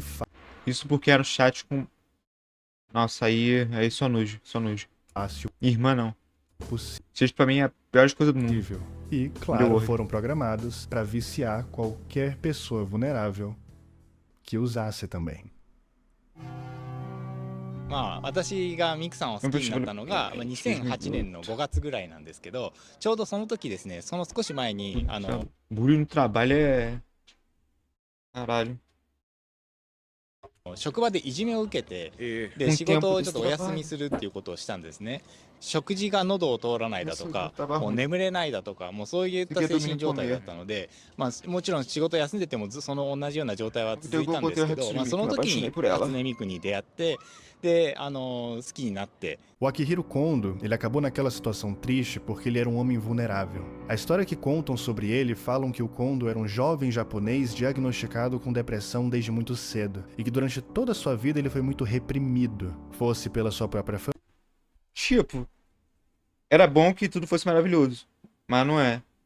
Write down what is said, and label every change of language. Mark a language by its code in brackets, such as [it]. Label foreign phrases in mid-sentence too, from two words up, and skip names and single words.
[pt] Isso porque era um chat com. Nossa, aí só nojo, só nojo. fácil Irmã não. possível. Isso pra mim é a pior coisa do mundo. E, Deu claro, horror. foram programados para viciar qualquer pessoa vulnerável que usasse também. [ja] まあ、私がミクさんを好きになったのが、まあ、2008年の5月ぐらいなんですけど、ちょうどその時ですね、その少し前に、 [pt] Bullying no trabalho é. Caralho. [ja] 職場でいじめを受けて、で、仕事をちょっとお休みするっていうことをしたんですね。食事が喉を通らないだとか、もう眠れないだとか、もうそういった精神状態だったので、まあ、もちろん仕事休んでてもその同じような状態は続いたんですけど、まあ、その時に初音ミクに出会って、で、好きになって。 [pt] O Akihiro Kondo, ele acabou naquela situação triste porque ele era um homem vulnerável. A história que contam sobre ele falam que o Kondo era um jovem japonês diagnosticado com depressão desde muito cedo, e que durante toda a sua vida ele foi muito reprimido, fosse pela sua própria família. Tipo, era bom que tudo fosse maravilhoso, mas não é.